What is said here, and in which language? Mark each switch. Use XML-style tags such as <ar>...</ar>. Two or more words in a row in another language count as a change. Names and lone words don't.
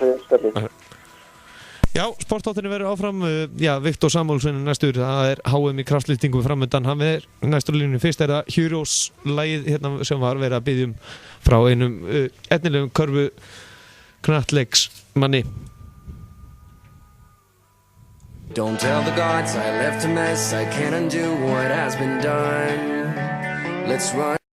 <is>Takk fyrir. Já, sportáttinni verður áfram. Já, Viktor Samuelsson næstur. Það er HM í kraftlyftingu framöndan. Hann er næstur línunni. Fyrst er það Heroes-lagið hérna sem var verið að biðja frá einum etnilegum körfu knattleiksmanni.</is> <en>Don't tell the gods I left a mess. I can't undo what has been done. Let's run</en>